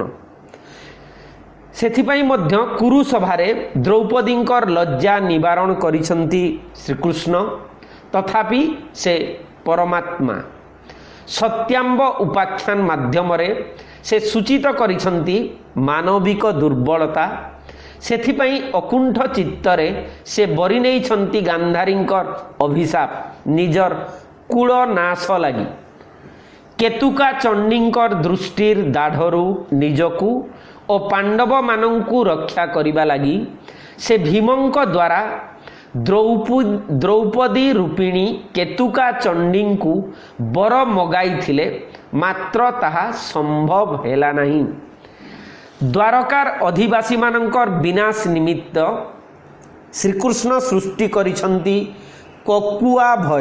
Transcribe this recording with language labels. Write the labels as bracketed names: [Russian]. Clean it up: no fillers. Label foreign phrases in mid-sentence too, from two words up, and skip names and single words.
[Odia] ସେଥିପାଇଁ ମଧ୍ୟ କୁରୁ ସଭାରେ ଦ୍ରୌପଦୀଙ୍କର ଲଜ୍ଜା ନିବାରଣ କରିଛନ୍ତି ଶ୍ରୀକୃଷ୍ଣ। ତଥାପି ସେ ପରମାତ୍ମା ସତ୍ୟାମ୍ବ ଉପାଖ୍ୟାନ ମାଧ୍ୟମ ସେ ସୂଚିତ କରିଛନ୍ତି ମାନବିକ ଦୁର୍ବଳତା। ସେଥିପାଇଁ ଅକୁଣ୍ଠ ଚିତ୍ତରେ ସେ ବରି ନେଇଛନ୍ତି ଗାନ୍ଧାରୀଙ୍କର ଅଭିଶାପ ନିଜର କୁଳ ନାଶ ଲାଗି। କେତୁକା ଚଣ୍ଡୀଙ୍କର ଦୃଷ୍ଟିର ଦାଢ଼ରୁ ନିଜକୁ ଓ ପାଣ୍ଡବ ମାନଙ୍କୁ ରକ୍ଷା କରିବା ଲାଗି ସେ ଭୀମଙ୍କ ଦ୍ୱାରା ଦ୍ରୌପଦୀ ରୂପିଣୀ କେତୁକା ଚଣ୍ଡୀଙ୍କୁ ବର ମଗାଇ ଥିଲେ, ମାତ୍ର ତାହା ସମ୍ଭବ ହେଲା ନାହିଁ। ଦ୍ୱାରକାର ଅଧିବାସୀ ମାନଙ୍କର ବିନାଶ ନିମିତ୍ତ ଶ୍ରୀକୃଷ୍ଣ ସୃଷ୍ଟି କରିଛନ୍ତି କକୁଆ ଭୟ।